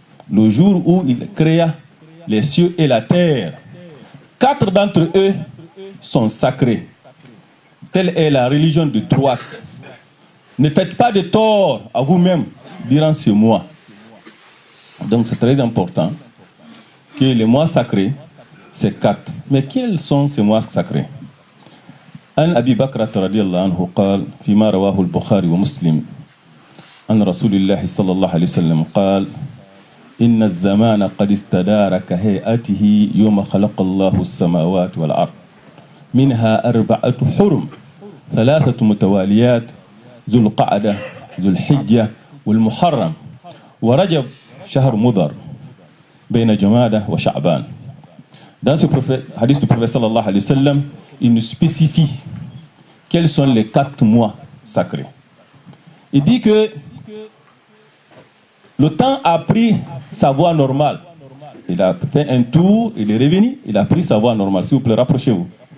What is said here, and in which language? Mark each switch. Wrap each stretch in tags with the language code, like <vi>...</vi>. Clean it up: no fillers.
<fr>Le jour où il créa les cieux et la terre, 4 d'entre eux sont sacrés. Telle est la religion de droite. Ne faites pas de tort à vous-même durant ce mois. Donc c'est très important que les mois sacrés, c'est 4. Mais quels sont ces mois sacrés?</fr> <ar>An Abi Bakr radiyallahu anhu قال فيما رواه البخاري ومسلم عن رسول الله صلى الله عليه وسلم قال إن الزمان قد استدار كهيئته يوم خلق الله السماوات والأرض منها 4 حرم 3 متواليات ذو القعدة ذو الحجة والمحرم ورجب شهر مضر بين جمادة وشعبان.</ar> <fr>Dans ce hadith du prophète</fr> <ar>sallallahu alayhi wa sallam,</ar> <fr>il nous spécifie quels sont les 4 mois sacrés. Il dit que le temps a pris sa voie normale. Il a fait un tour, il est revenu, il a pris sa voie normale. S'il vous plaît, rapprochez-vous.</fr>